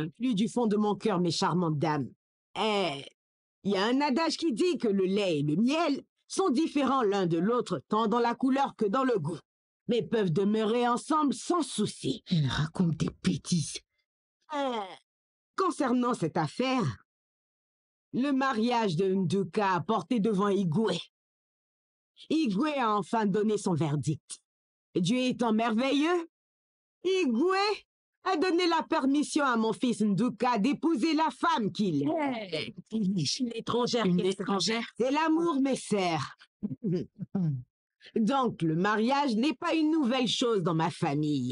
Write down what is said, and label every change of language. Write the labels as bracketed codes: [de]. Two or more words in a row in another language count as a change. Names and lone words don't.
[fr] Plus du fond de mon cœur, mes charmantes dames. Il y a un adage qui dit que le lait et le miel sont différents l'un de l'autre, tant dans la couleur que dans le goût, mais peuvent demeurer ensemble sans souci. Elle raconte des bêtises. Concernant cette affaire, le mariage de Nduka a porté devant Igwe. Igwe a enfin donné son verdict. Dieu étant merveilleux, Igwe a donné la permission à mon fils Nduka d'épouser la femme qu'il est. Hey, une étrangère. Une étrangère? C'est l'amour, mes sœurs. Donc, le mariage n'est pas une nouvelle chose dans ma famille.